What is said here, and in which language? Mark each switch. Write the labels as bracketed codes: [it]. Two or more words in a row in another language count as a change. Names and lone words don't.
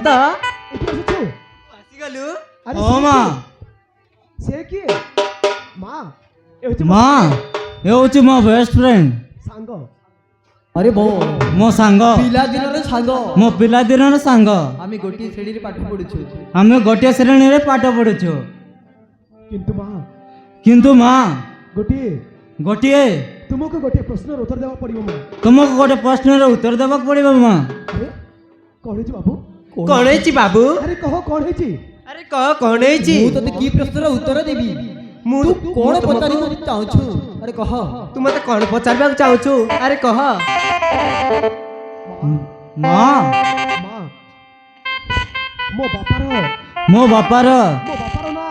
[or] ଏଠି ବସିଛୁ। ଆସିଗଲୁ। ଆରେ ଓ ମା ସେ କିଏ? ମା ଏ ହଉଛି ମୋ ମାଁ ଏ ହେଉଛି ମୋ [en] best friend [or] ସାଙ୍ଗ। [hi] अरे बो [or] ମୋ ସାଙ୍ଗ ପିଲା ଦିନର ସାଙ୍ଗ ମୋ ପିଲାଦିନର ସାଙ୍ଗ। ଆମେ ଗୋଟିଏ ଶ୍ରେଣୀରେ ପାଠ ପଢୁଛୁ। ଆମେ ଗୋଟିଏ ଶ୍ରେଣୀରେ ପାଠ ପଢୁଛୁ। କିନ୍ତୁ ମା ଗୋଟିଏ ତୁମକୁ ଗୋଟିଏ ପ୍ରଶ୍ନର ଉତ୍ତର ଦେବାକୁ ପଡ଼ିବ ମା। ତୁମକୁ ଗୋଟେ ପ୍ରଶ୍ନର ଉତ୍ତର ଦେବାକୁ ପଡ଼ିବ ମା। ଆରେ କଣ ହେଇଛି ବାବୁ? କଣ ହେଇଛି ବାବୁ? ଆରେ କହ କଣ ହେଇଛି? [hi] अरे कह कौन है जी? [or] ମୁଁ ତତେ କି ପ୍ରଶ୍ନର ଉତ୍ତର ଦେବି? ମୁଁ ତୁ କଣ ପଚାରିବାକୁ ଚାହୁଁଛୁ? ଆରେ କହ। ତୁ ମତେ କଣ ପଚାରିବାକୁ ଚାହୁଁଛୁ? ଆରେ କହ। ମା ମା ମୋ ବାପାର ମୋ ବାପାର ନାଁ